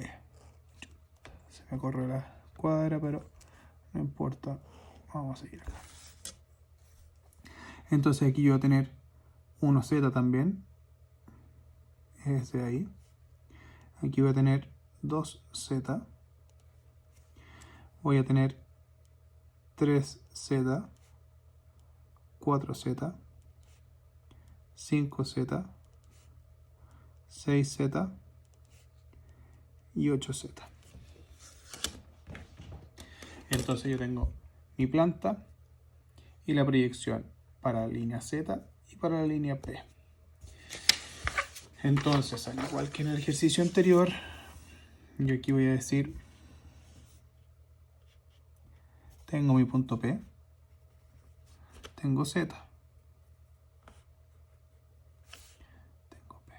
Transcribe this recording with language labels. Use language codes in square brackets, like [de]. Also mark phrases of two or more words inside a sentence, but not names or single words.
[es] Se me corre la cuadra, pero no importa. Vamos a seguir acá. Entonces aquí yo voy a tener 1Z también. Ese de ahí. Aquí voy a tener 2Z. Voy a tener 3Z, 4Z, 5Z, 6Z y 8Z. Entonces yo tengo mi planta y la proyección para la línea Z y para la línea P. Entonces, al igual que en el ejercicio anterior, yo aquí voy a decir, tengo mi punto P, tengo Z, tengo P.